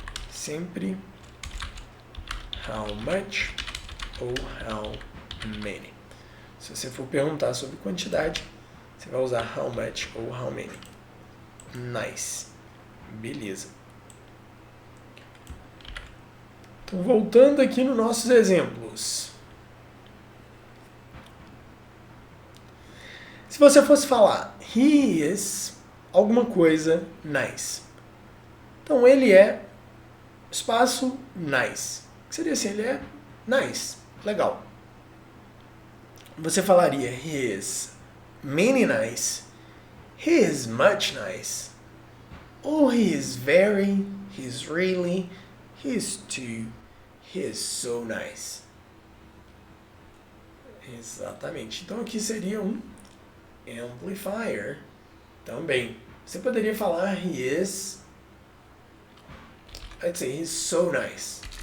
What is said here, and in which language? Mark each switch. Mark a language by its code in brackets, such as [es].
[pt] Sempre how much ou how many. Se você for perguntar sobre quantidade, você vai usar how much ou how many. Nice. Beleza. Então, voltando aqui nos nossos exemplos. Se você fosse falar, he is alguma coisa nice. Então, ele é, espaço, nice. Que seria assim, ele é nice, legal. Você falaria, [en] he is many nice, he is much nice, ou he is very, he is really, he is too, he is so nice. [pt] Exatamente. Então aqui seria um amplifier também. Você poderia falar [en] he is, I'd say he's so nice.